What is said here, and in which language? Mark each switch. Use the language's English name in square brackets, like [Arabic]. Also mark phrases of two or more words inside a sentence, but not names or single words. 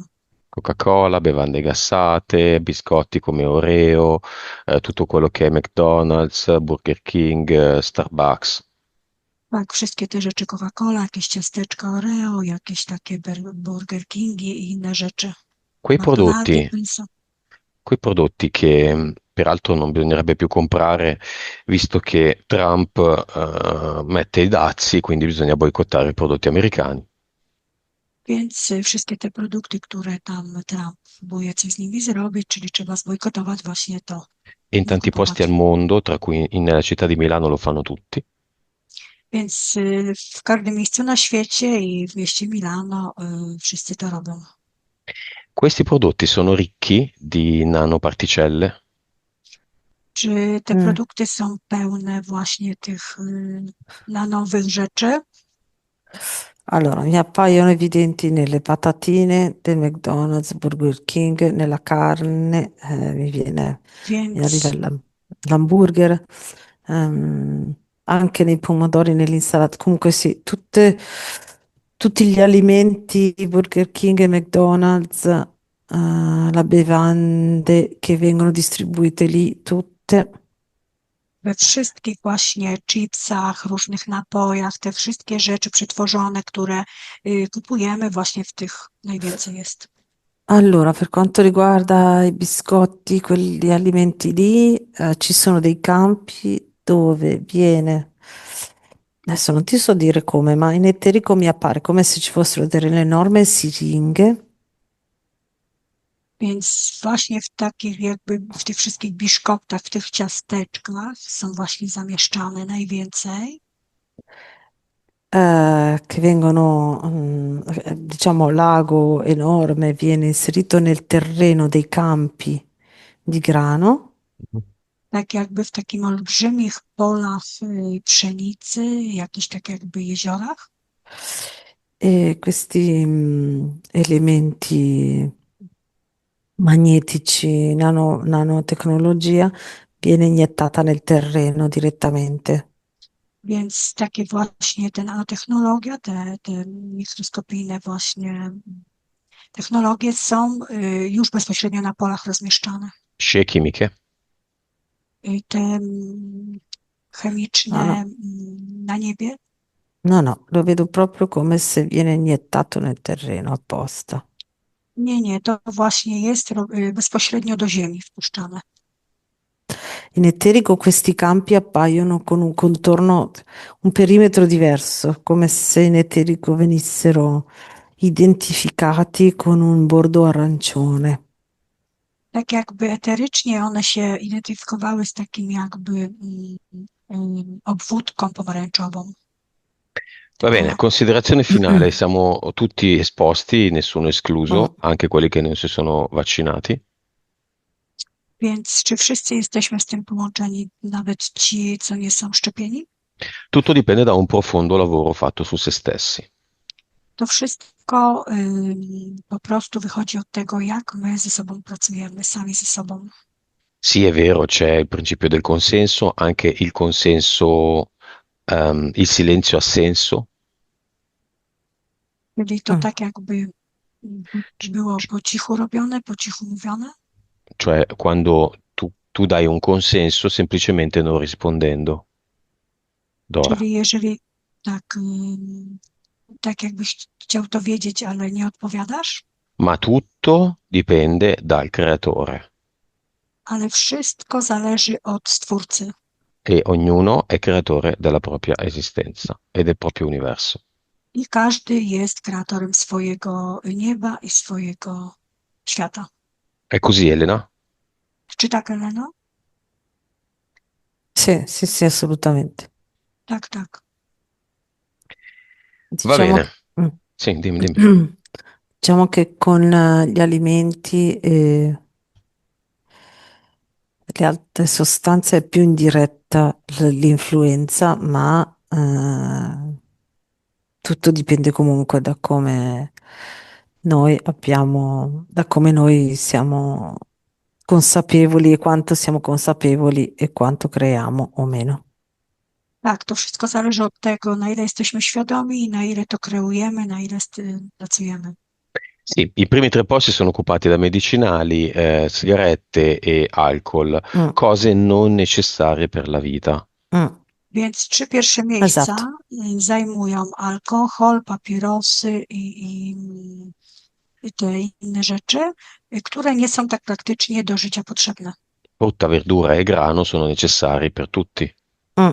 [Italian] Coca-Cola, bevande gassate, biscotti come Oreo, tutto quello che è McDonald's, Burger King, Starbucks. [Polish] Tak, wszystkie te rzeczy Coca-Cola, jakieś ciasteczka Oreo, jakieś takie Burger Kingi i inne rzeczy. [Italian] Quei McDonaldi, prodotti, penso. quei prodotti che peraltro non bisognerebbe più comprare visto che Trump mette i dazi, quindi bisogna boicottare i prodotti americani. [Polish] Więc wszystkie te produkty, które tam Trump próbuje coś z nimi zrobić, czyli trzeba zbojkotować właśnie to, [Italian] E in [Polish] nie [Italian] tanti posti al [Polish] kupować. [Italian] mondo, tra cui nella città di Milano lo fanno tutti. [Polish] Więc w każdym miejscu na świecie i w mieście Milano wszyscy to robią. [Italian] Questi prodotti sono ricchi di nanoparticelle. [Polish] Czy te Mm. produkty są pełne właśnie tych nanowych rzeczy? [Italian] Allora, mi appaiono evidenti nelle patatine del McDonald's, Burger King, nella carne, mi arriva [Polish] Więc, [Italian] l'hamburger, anche nei pomodori, nell'insalata. Comunque sì, tutti gli alimenti, Burger King e McDonald's, le bevande che vengono distribuite lì, tutte. [Polish] we wszystkich właśnie chipsach, różnych napojach, te wszystkie rzeczy przetworzone, które kupujemy, właśnie w tych najwięcej jest. [Italian] Allora, per quanto riguarda i biscotti, quegli alimenti lì, ci sono dei campi dove viene, adesso non ti so dire come, ma in eterico mi appare come se ci fossero delle enormi siringhe, [Polish] Więc właśnie w takich jakby, w tych wszystkich biszkoptach, w tych ciasteczkach są właśnie zamieszczane najwięcej. [Italian] che vengono, diciamo, l'ago enorme viene inserito nel terreno dei campi di grano. [Polish] Tak jakby w takim olbrzymich polach pszenicy, jakichś tak jakby jeziorach. [Italian] E questi elementi magnetici, nanotecnologia, viene iniettata nel terreno direttamente. [Polish] Więc takie właśnie te nanotechnologia, te mikroskopijne właśnie technologie są już bezpośrednio na polach rozmieszczane. [Italian] Scie chimiche. [Polish] I te [Italian] No, [Polish] chemiczne [Italian] no, [Polish] na niebie. [Italian] no, no, lo vedo proprio come se viene iniettato nel terreno apposta. [Polish] Nie, nie, to właśnie jest bezpośrednio do ziemi wpuszczane. [Italian] In eterico questi campi appaiono con un contorno, un perimetro diverso, come se in eterico venissero identificati con un bordo arancione. [Polish] Tak jakby eterycznie one się identyfikowały z takim jakby obwódką pomarańczową, te [Italian] Va bene, [Polish] pola. [Italian] considerazione finale, siamo tutti esposti, nessuno Mm. escluso, anche quelli che non si sono vaccinati. [Polish] Więc czy wszyscy jesteśmy z tym połączeni, nawet ci, co nie są szczepieni? [Italian] Tutto dipende da un profondo lavoro fatto su se stessi. [Polish] To wszystko po prostu wychodzi od tego, jak my ze sobą pracujemy, sami ze sobą. [Italian] Sì, è vero, c'è il principio del consenso, anche il consenso, il silenzio assenso, [Polish] Czyli to Mm. tak jakby było po cichu robione, po cichu mówione. [Italian] cioè quando tu dai un consenso semplicemente non rispondendo. [Polish] Dora. Czyli jeżeli tak, tak jakbyś chciał to wiedzieć, ale nie odpowiadasz, [Italian] Ma tutto dipende dal creatore [Polish] ale wszystko zależy od Stwórcy. [Italian] e ognuno è creatore della propria esistenza e del proprio universo. [Polish] I każdy jest kreatorem swojego nieba i swojego świata. [Italian] È così, Elena? [Polish] Czy tak, Eleno? [Italian] Sì, sì, sì, assolutamente. [Polish] Tak, tak. [Italian] Va Diciamo, bene. mm. Sì, dimmi, dimmi. Diciamo che con gli alimenti e le altre sostanze è più indiretta l'influenza, ma tutto dipende comunque da come noi abbiamo, da come noi siamo consapevoli e quanto siamo consapevoli e quanto creiamo o meno. [Polish] Tak, to wszystko zależy od tego, na ile jesteśmy świadomi i na ile to kreujemy, na ile z tym pracujemy. [Italian] Sì, i primi tre posti sono occupati da medicinali, sigarette e alcol, Mm, cose non necessarie per la vita. mm, [Polish] Więc 3 pierwsze [Italian] esatto. [Polish] miejsca zajmują alkohol, papierosy i te inne rzeczy, które nie są tak praktycznie do życia potrzebne. [Italian] Frutta, verdura e grano sono necessari per tutti. Mm,